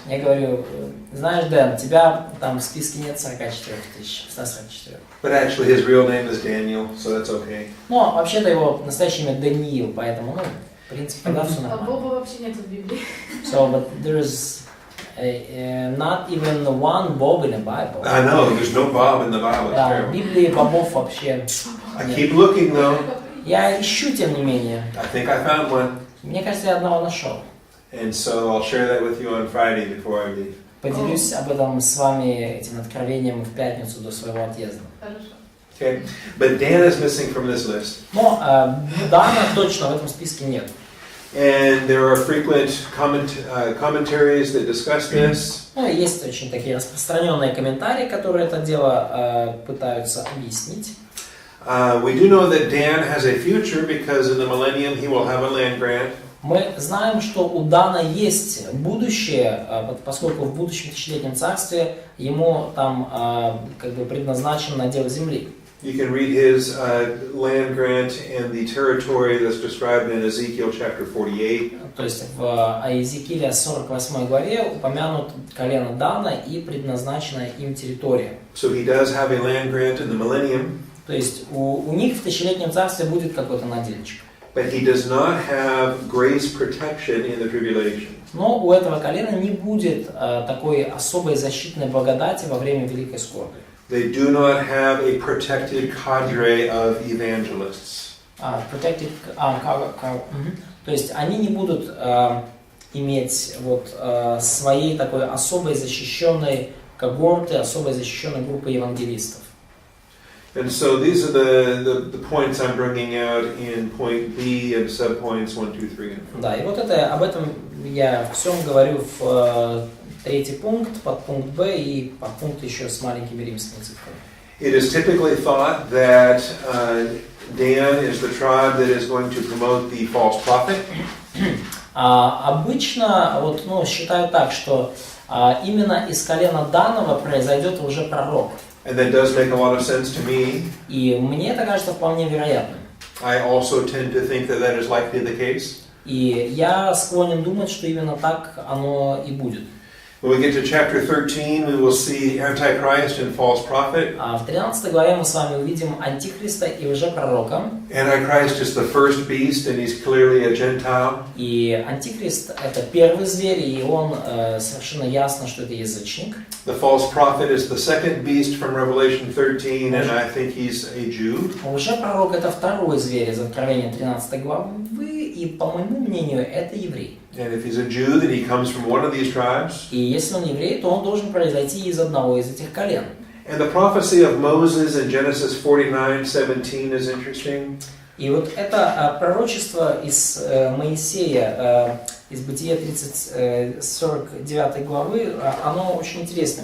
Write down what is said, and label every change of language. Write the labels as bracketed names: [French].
[Russian] Я говорю, знаешь, Дэн, тебя там в списке нет 44 тысяч, 144. [English] But actually his real name is Daniel, so that's okay. [Russian] Но вообще-то его настоящее имя Даниил, поэтому, в принципе, тогда все А нормально. Боба вообще нет в Библии. [English] So, but there is not even one Bob in the Bible. I know, there's no Bob in the Bible. [Russian] Да, в Библии бобов вообще [English] I [Russian] нет. [English] keep looking though. [Russian] Я ищу, тем не менее. [English] I think I found one. [Russian] Мне кажется, я одного нашел. [English] And so I'll share that with you on Friday before I leave. [Russian] Поделюсь об этом с вами, этим откровением, в пятницу до своего отъезда. Хорошо. [English] Okay? But Dan is missing from this list. [Russian] Но Дана точно в этом списке нет. [English] And there are frequent commentaries that discuss this. [Russian] Есть очень такие распространенные комментарии, которые это дело пытаются объяснить. [English] We do know that Dan has a future because in the millennium he will have a land grant. [Russian] Мы знаем, что у Дана есть будущее, поскольку в будущем тысячелетнем царстве ему там как бы предназначен надел земли. [English] You can read his land grant and the territory that's described in Ezekiel chapter 48. [Russian] То есть в Иезекииле 48 главе упомянут колено Дана и предназначенная им территория. [English] So he does have a land grant in the millennium. [Russian] То есть у них в тысячелетнем царстве будет какой-то надельчик. [English] But he does not have grace protection in the tribulation. [Russian] Но у этого колена не будет такой особой защитной благодати во время великой скорби. [English] They do not have a protected cadre of evangelists. [Russian] То есть они не будут иметь вот своей такой особой защищенной когорты, особой защищенной группы евангелистов. [English] And so these are the points I'm bringing out in point B and subpoints 1, 2, 3, and 4. [Russian] Да, и вот об этом я всем говорю в третий пункт, подпункт Б и подпункт еще с маленькими римскими цифрами. [English] It is typically thought that Dan is the tribe that is going to promote the false prophet. [Russian] Обычно вот, считают так, что именно из колена Данова произойдет лжепророк. [English] And that does make a lot of sense to me. [Russian] И мне это кажется вполне вероятным. [English] I also tend to think that that is likely the case. [Russian] И я склонен думать, что именно так оно и будет. [English] When we get to chapter 13, we will see Antichrist and false prophet. [Russian] В 13 главе мы с вами увидим антихриста и лжепророка. [English] Antichrist is the first beast, and he's clearly a Gentile. [Russian] И антихрист — это первый зверь, и он совершенно ясно, что это язычник. [English] The false prophet is the second beast from Revelation 13, and I think he's a Jew. [Russian] Лжепророк — это второй зверь из Откровения 13 главы, и, по моему мнению, это еврей. [English] And if he's a Jew, then he comes from one of these tribes. [Russian] И если он еврей, то он должен произойти из одного из этих колен. [English] And the prophecy of Moses in Genesis 49:17 is interesting. [Russian] И вот это пророчество из Моисея, из Бытия 49 главы, оно очень интересное.